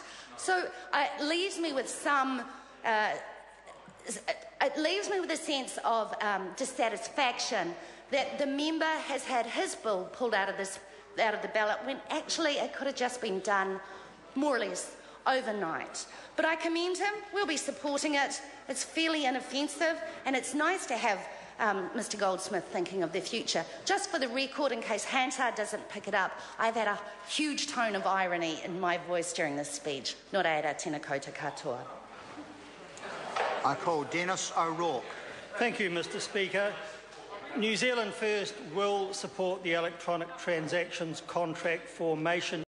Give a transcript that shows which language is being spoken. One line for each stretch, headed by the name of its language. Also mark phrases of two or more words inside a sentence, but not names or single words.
English: So it leaves me with a sense of dissatisfaction that the member has had his bill pulled out of the ballot when actually it could have just been done more or less overnight. But I commend him. We'll be supporting it. It's fairly inoffensive, and it's nice to have Mr Goldsmith thinking of the future. Just for the record, in case Hansard doesn't pick it up, I've had a huge tone of irony in my voice during this speech.
Māori: Nō reira, tēnā koutou katoa.
English: I call Dennis O'Rourke. Thank you, Mr Speaker. New Zealand First will support the electronic transactions contract formation